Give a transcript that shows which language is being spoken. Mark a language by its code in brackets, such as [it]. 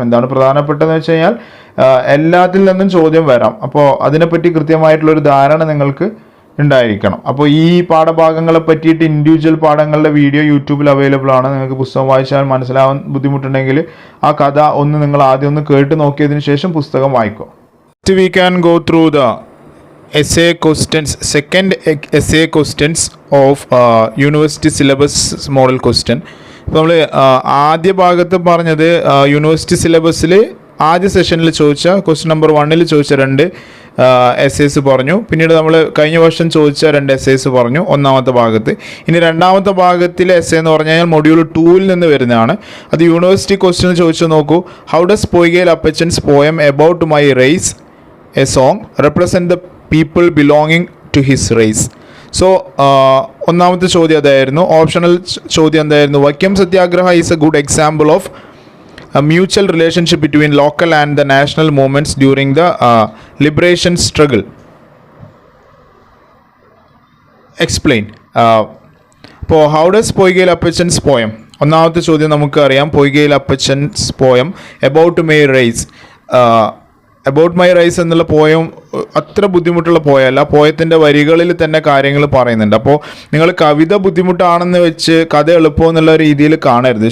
[ml] എന്താണ് പ്രധാനപ്പെട്ടതെന്ന് വെച്ച് കഴിഞ്ഞാൽ എല്ലാത്തിൽ നിന്നും ചോദ്യം വരാം. അപ്പോൾ അതിനെപ്പറ്റി കൃത്യമായിട്ടുള്ളൊരു ധാരണ നിങ്ങൾക്ക് ഉണ്ടായിരിക്കണം. അപ്പോൾ ഈ പാഠഭാഗങ്ങളെ പറ്റിയിട്ട് ഇൻഡിവിജ്വൽ പാഠങ്ങളുടെ വീഡിയോ യൂട്യൂബിൽ അവൈലബിൾ ആണ്. നിങ്ങൾക്ക് പുസ്തകം വായിച്ചാൽ മനസ്സിലാവാൻ ബുദ്ധിമുട്ടുണ്ടെങ്കിൽ ആ കഥ നിങ്ങൾ ആദ്യം ഒന്ന് കേട്ട് നോക്കിയതിന് ശേഷം പുസ്തകം വായിക്കും. [en] We can go through the essay questions, second essay questions of University Syllabus Model Question. [ml] ഇപ്പോൾ നമ്മൾ ആദ്യ ഭാഗത്ത് പറഞ്ഞത് യൂണിവേഴ്സിറ്റി സിലബസിൽ ആദ്യ സെഷനിൽ ചോദിച്ച ക്വസ്റ്റ്യൻ നമ്പർ 1 ചോദിച്ച 2 എസ്സേസ് പറഞ്ഞു. പിന്നീട് നമ്മൾ കഴിഞ്ഞ വർഷം ചോദിച്ച 2 എസ്സേസ് പറഞ്ഞു ഒന്നാമത്തെ ഭാഗത്ത്. ഇനി രണ്ടാമത്തെ ഭാഗത്തിലെ എസ്സേ എന്ന് പറഞ്ഞു കഴിഞ്ഞാൽ മൊഡ്യൂൾ 2 നിന്ന് വരുന്നതാണ്. അത് യൂണിവേഴ്സിറ്റി ക്വസ്റ്റ്യൻ ചോദിച്ചു നോക്കൂ. [en] How does Poykayil Appachan's poem about my race a song represent the people belonging to his race. [ml] So ഒന്നാമത്തെ ചോദ്യം അതായിരുന്നു. ഓപ്ഷണൽ ചോദ്യം എന്തായിരുന്നു? [en] Vaikom Satyagraha is a good example of a mutual relationship between local and the national movements during the liberation struggle. Explain. [ml] അപ്പോൾ [en] how does [ml] Poykayil അപ്പച്ചൻസ് poem, ഒന്നാമത്തെ ചോദ്യം നമുക്ക് അറിയാം. Poykayil അപ്പച്ചൻസ് poem about my rice. About my rice എന്നുള്ള പോയം അത്ര ബുദ്ധിമുട്ടുള്ള പോയല്ല. പോയത്തിൻ്റെ വരികളിൽ തന്നെ കാര്യങ്ങൾ പറയുന്നുണ്ട്. അപ്പോൾ നിങ്ങൾ കവിത ബുദ്ധിമുട്ടാണെന്ന് വെച്ച് കഥ എളുപ്പം എന്നുള്ള രീതിയിൽ കാണരുത്.